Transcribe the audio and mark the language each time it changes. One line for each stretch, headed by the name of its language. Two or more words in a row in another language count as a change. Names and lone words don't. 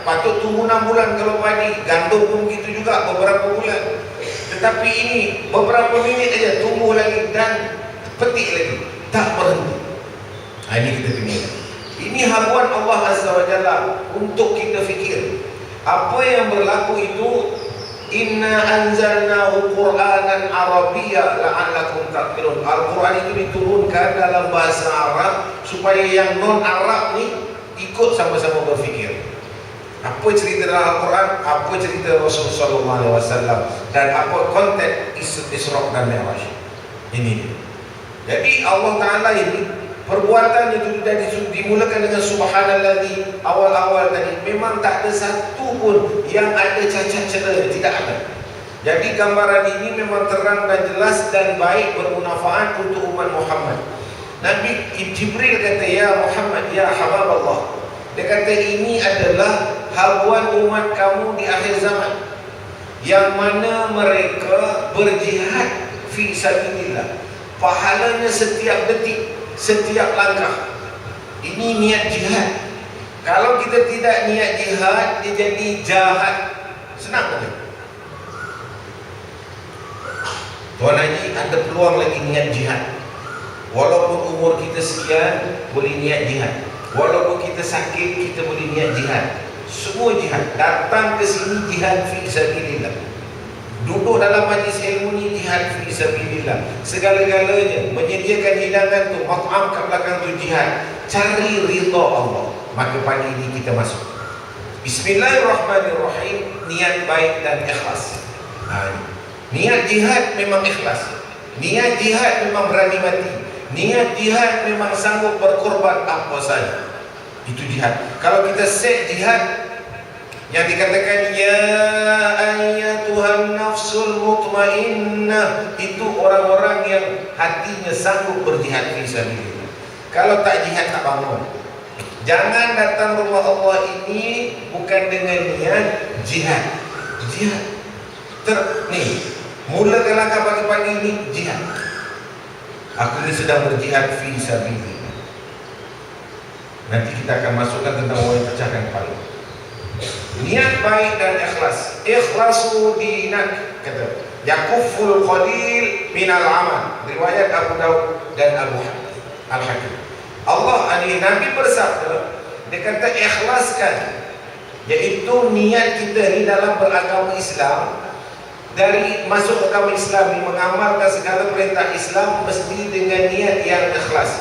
Malay: Patut tunggu 6 bulan kalau padi. Gandum pun begitu juga, beberapa bulan. Tetapi ini beberapa minit aja tumbuh lagi dan petik lagi, tak berhenti. Ini kita kena. Ini haluan
Arabic: الله عز وجل
Malay: untuk kita fikir. Apa yang berlaku itu
Arabic: إنا أنزلناه قرآنا عربيا لعلكم تعقلون.
Malay: Al-Quran itu diturunkan dalam bahasa Arab supaya yang non-Arab ni ikut sama-sama berfikir. Apa cerita dalam Al-Quran, apa cerita Rasulullah SAW, dan apa konteks Isra dan Mi'raj. Ini dia. Jadi
Arabic: الله تعالى
Malay: ini perbuatan itu dimulakan dengan subhanalladzi awal-awal tadi. Memang tak ada satu pun yang ada cacat celah, tidak ada. Jadi gambaran ini memang terang dan jelas dan baik, bermanfaat untuk umat Muhammad. Nabi Jibril kata,
Arabic: يا محمد، يا حبيب الله.
Malay: Dia kata ini adalah haluan umat kamu di akhir zaman, yang mana mereka berjihad
Arabic: في سبيل الله.
Malay: Pahalanya setiap detik, setiap langkah. Ini niat jihad. Kalau kita tidak niat jihad, dia jadi jahat. Senang betul. Tuan Haji, ada peluang lagi niat jihad. Walaupun umur kita sekian, boleh niat jihad. Walaupun kita sakit, kita boleh niat jihad. Semua jihad. Datang ke sini jihad
Arabic: في سبيل الله.
Malay: Duduk dalam majlis ilmu ni jihad
Arabic: في سبيل الله.
Malay: Segala-galanya menyediakan hidangan tu, mat'am kat belakang tu jihad. Cari ridha Allah. Maka pagi ini kita masuk. Bismillahirrahmanirrahim. Niat baik dan ikhlas. Niat jihad memang ikhlas. Niat jihad memang berani mati. Niat jihad memang sanggup berkorban apa saja. Itu jihad. Kalau kita set jihad yang dikatakan
Arabic: يا أيتها النفس المطمئنة,
Malay: itu orang-orang yang hatinya sanggup berjihad
Arabic: في سبيل الله.
Malay: Kalau tak jihad, tak bangun. Jangan datang rumah Allah ini bukan dengan niat jihad. Jihad mula ke langkah pagi-pagi ini jihad. Aku ni sedang berjihad
Arabic: في سبيل الله.
Malay: Nanti kita akan masukkan tentang orang yang pecahkan kepala. Niat baik dan ikhlas.
Arabic: أخلص دينك,
Malay: kata
Arabic: يكفك القليل من العمل.
Malay: Riwayat Abu Daud dan Abu Al-Hakim. Nabi bersabda, dia kata ikhlaskan, iaitu niat kita ni dalam beragama Islam. Dari masuk agama Islam ni, mengamalkan segala perintah Islam mesti dengan niat yang ikhlas.